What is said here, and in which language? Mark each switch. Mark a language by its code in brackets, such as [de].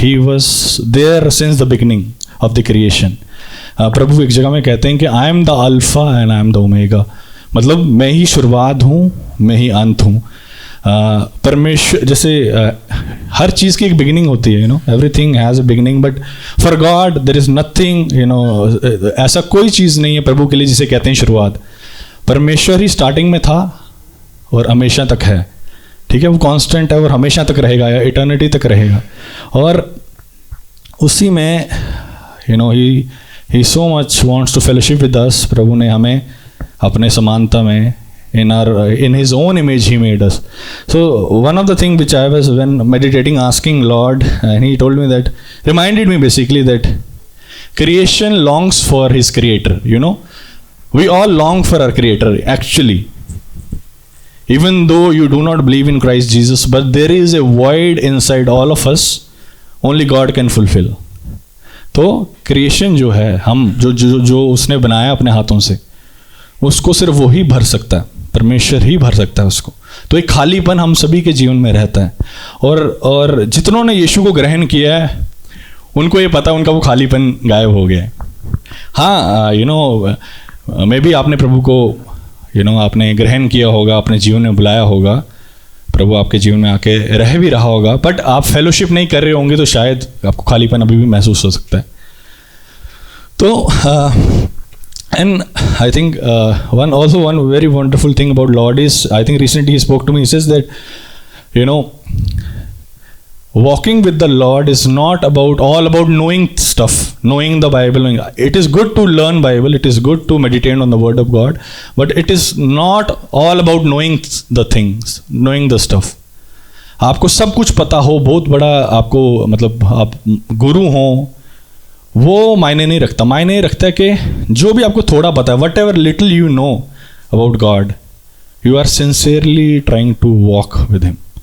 [en] He was there since the beginning of the creation. [hi] प्रभु एक जगह में कहते हैं कि [en] I am the alpha and I am the omega, [hi] मतलब मैं ही शुरुआत हूँ, मैं ही अंत हूँ। परमेश्वर, जैसे हर चीज़ की एक बिगिनिंग होती है, [en] everything has a beginning, but for God there is nothing, [hi] ऐसा कोई चीज़ नहीं है प्रभु के लिए जिसे कहते हैं शुरुआत। परमेश्वर ही स्टार्टिंग में था और हमेशा तक है, ठीक है? वो कांस्टेंट है और हमेशा तक रहेगा, या इटर्निटी तक रहेगा। और उसी में [en] He so much wants to fellowship with us. [hi] प्रभु ने हमें अपने समानता में [en] in his own image he made us. So one of the things which I was when meditating asking Lord, and he told me that, reminded me basically that creation longs for his creator. We all long for our creator actually. even though you do not believe in Christ Jesus, but there is a void inside all of us, only God can fulfill. [hi] तो creation जो है, हम जो उसने बनाया अपने हाथों से, उसको सिर्फ वो ही भर सकता है, परमेश्वर ही भर सकता है उसको. तो एक खालीपन हम सभी के जीवन में रहता है. और जितनों ने यीशु को ग्रहण किया है उनको ये पता, उनका वो खालीपन गायब हो गया है. हाँ, मे बी आपने प्रभु को आपने ग्रहण किया होगा, अपने जीवन में बुलाया होगा, प्रभु आपके जीवन में आके रह भी रहा होगा, बट आप फेलोशिप नहीं कर रहे होंगे तो शायद आपको खालीपन अभी भी महसूस हो सकता है. [en] तो and I think one very wonderful thing about Lord is, I think recently he spoke to me. He says that walking with the Lord is not all about knowing stuff, knowing the Bible. It is good to learn Bible, it is good to meditate on the Word of God, but it is not all about knowing the things, knowing the stuff. [hi] आपको सब कुछ पता हो, बहुत बड़ा आपको मतलब आप गुरु हो, वो मायने नहीं रखता. मायने रखता है कि जो भी आपको थोड़ा पता है, [en] Whatever little you know about God, you are sincerely trying to walk with him.